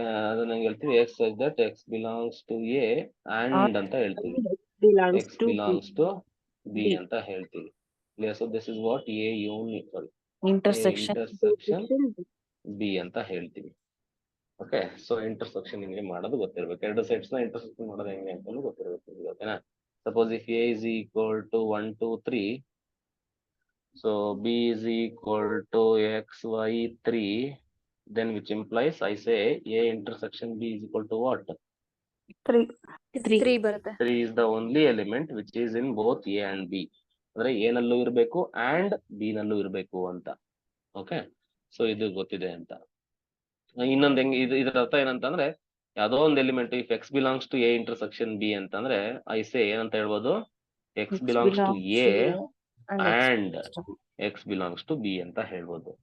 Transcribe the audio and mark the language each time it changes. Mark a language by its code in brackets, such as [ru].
[kn] ಅದನ್ನ ಹೇಳ್ತೀವಿ [en] x such that x belongs to A and [kn] ಅಂತ ಹೇಳ್ತೀವಿ. [en] x belongs to B [kn] ಅಂತ ಹೇಳ್ತೀವಿ. [en] So this is what A unit Intersection. [kn] Intersection B ಅಂತ ಹೇಳ್ತೀವಿ. ಓಕೆ, ಸೊ ಇಂಟರ್ಸೆಕ್ಷನ್ ನಿಮಗೆ ಮಾಡೋದು ಗೊತ್ತಿರ್ಬೇಕು. ಎರಡು ಸೆಟ್ಸ್ ನ ಇಂಟರ್ಸೆಕ್ಷನ್ ಮಾಡೋದು ಹೆಂಗೆ ಅಂತ ಗೊತ್ತಿರ್ಬೇಕು. ಓಕೆನಾ? [en] Suppose if A is equal to 1 2 3, so b is equal to xy3, then which implies I say a intersection b is equal to what? [kn] 3 ಬರುತ್ತೆ. [en] 3 is the only element which is in both a and b. [kn] ಅಂದ್ರೆ a ನಲ್ಲೂ ಇರಬೇಕು and b ನಲ್ಲೂ ಇರಬೇಕು ಅಂತ. Okay, so ಇದು ಗೊತ್ತಿದೆ ಅಂತ. ಇನ್ನೊಂದು ಹೆಂಗ್ ಇದರ ಅರ್ಥ ಏನಂತಂದ್ರೆ, ಯಾವ್ದೋ ಒಂದು element [en] if x belongs to A intersection B [kn] ಅಂತಂದ್ರೆ [en] I say [kn] ಏನಂತ ಹೇಳ್ಬೋದು? [en] x belongs to A and x belongs to b [kn] ಅಂತ ಹೇಳ್ಬೋದು.